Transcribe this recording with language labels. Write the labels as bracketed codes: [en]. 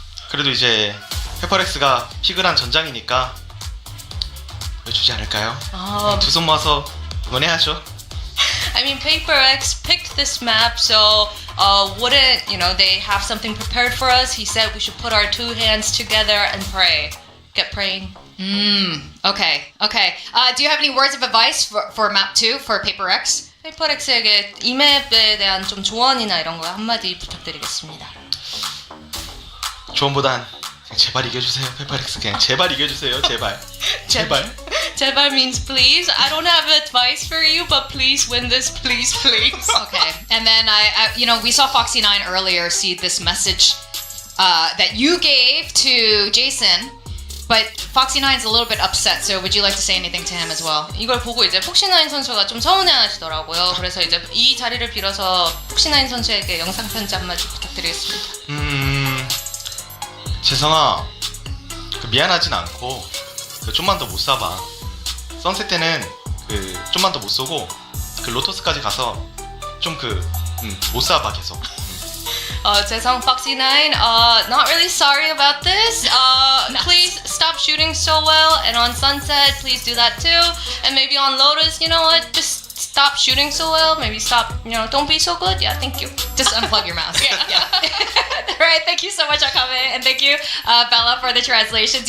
[ko] 그래도 이제 페퍼렉스가 피글한 전장이니까 보여주지 않을까요? 두 손 모아서 응원해야죠. [en] I mean, Paper X picked this map, so wouldn't they have something prepared for us? He said we should put our two hands together and pray. Get praying. Okay. Do you have any words of advice for map 2 for Paper X? [ko] 페이퍼 X에게 이 맵에 대한 좀 조언이나 이런 거 한마디 부탁드리겠습니다. 조언보단 그냥 제발 이겨주세요. 페퍼렉스 그냥 제발 이겨주세요. 제발. 제발. 제발 [en] means please. I don't have advice for you, but please win this, please. Okay. And then we saw Foxy9 earlier see this message that you gave to Jason. But Foxy9's a little bit upset, so would you like to say anything to him as well? [ko] 이걸 보고 이제 폭시9 선수가 좀 서운해하시더라고요. 그래서 이제 이 자리를 빌어서 폭시9 선수에게 영상 편지 한마디 부탁드리겠습니다. 재성아, 미안하진 않고 좀만 더 못 쏴봐. 선셋 때는 좀만 더 못 쏘고 로토스까지 가서 좀 못 쏴봐 계속. [en] 재성 Foxy9, not really sorry about this. Please stop shooting so well, and on Sunset, please do that too. And maybe on Lotus, you know what? Just stop shooting so well. Maybe stop, don't be so good. Yeah, thank you. Just unplug your mouse. Yeah. All right, thank you so much, Akame, and thank you, Bella, for the translations.